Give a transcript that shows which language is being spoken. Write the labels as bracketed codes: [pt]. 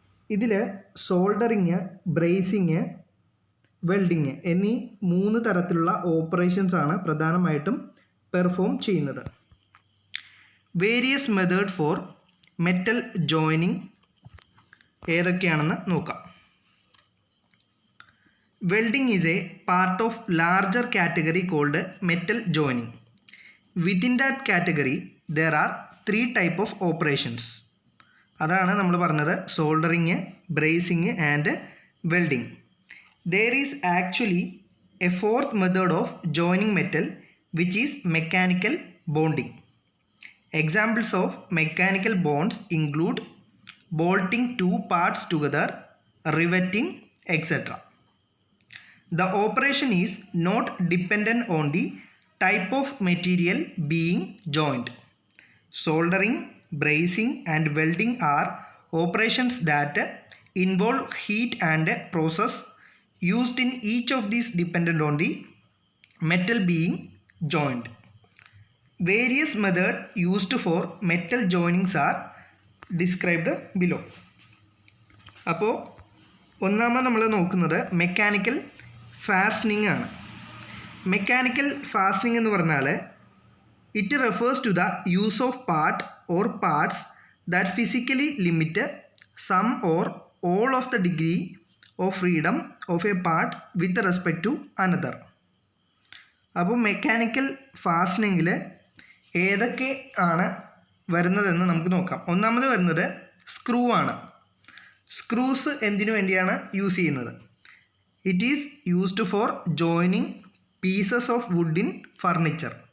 [ml] ഇതിൽ soldering, bracing, welding എന്നീ 3 തരത്തിലുള്ള ഓപ്പറേഷൻസ് ആണ് പ്രധാനമായിട്ടും പെർഫോം ചെയ്യുന്നത്. [en] various method for metal joining [ml] ഏതൊക്കെയാണെന്ന് നോക്കാം. [en] Welding is a part of larger category called metal joining. Within that category there are 3 type of operations. [ml] അതാണ് നമ്മൾ പറഞ്ഞത് soldering, bracing and welding. [en] There is actually a 4th method of joining metal which is mechanical bonding. Examples of mechanical bonds include bolting 2 parts together, riveting, etc. The operation is not dependent on the type of material being joined. Soldering, bracing and welding are operations that involve heat and process used in each of these dependent on the metal being joined. Various methods used for metal joinings are described below. [ml] അപ്പോൾ ഒന്നാമത് നമ്മൾ നോക്കുന്നത് mechanical fastening ആണ്. [en] mechanical fastening [ml] എന്ന് പറഞ്ഞാൽ [en] it refers to the use of part or parts that physically limit some or all of the degree of freedom of a part with respect to another. [ml] അപ്പോൾ mechanical ഫാസ്റ്റനിങ്ങിൽ ഏതൊക്കെ ആണ് വരുന്നതെന്ന് നമുക്ക് നോക്കാം. ഒന്നാമത് വരുന്നത് സ്ക്രൂ ആണ്. സ്ക്രൂസ് എന്തിനു വേണ്ടിയാണ് യൂസ് ചെയ്യുന്നത്? [en] It is used for joining pieces of wood in furniture.